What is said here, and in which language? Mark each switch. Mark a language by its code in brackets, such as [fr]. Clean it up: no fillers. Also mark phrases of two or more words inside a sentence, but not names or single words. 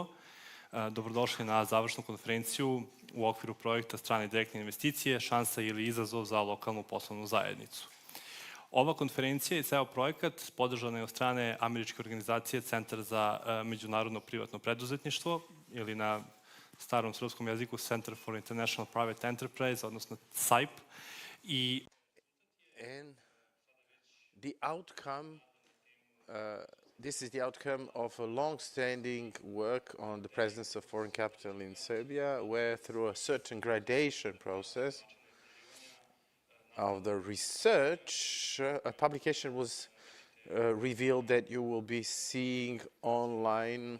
[sr] Dobrodošli na završnu konferenciju u okviru projekta Strane direktne investicije, šansa ili izazov za lokalnu poslovnu zajednicu. Ova konferencija i ceo projekat podržana je od strane američke organizacije Centar za međunarodno privatno preduzetništvo ili na starom srpskom jeziku Center for International Private Enterprise, odnosno CIP. [en] And the outcome, this is the outcome of a long-standing work on the presence of foreign capital in Serbia, where through a certain gradation process of the research, a publication was revealed that you will be seeing online.